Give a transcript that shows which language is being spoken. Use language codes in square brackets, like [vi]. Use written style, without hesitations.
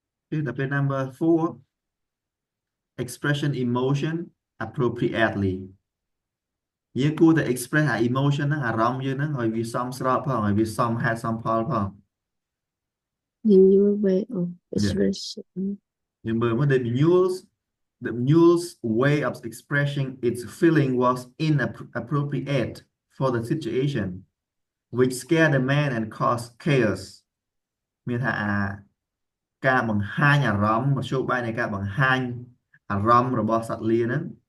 [km] គឺដល់ពេល [en] number 4 expression emotion appropriately [km] យើងគួរតែ express អា emotion ហ្នឹងអារម្មណ៍យើងហ្នឹងឲ្យវាសមស្របផងឲ្យវាសមហេតុសមផលផង [en] in your way of expression [km] យើងមើលមក [en] the mule's way of expressing its feeling was inappropriate for the situation which scared the man and caused chaos [km] មានថាការបង្ហាញអារម្មណ៍មធ្យោបាយនៃការបង្ហាញអារម្មណ៍របស់សត្វលាហ្នឹង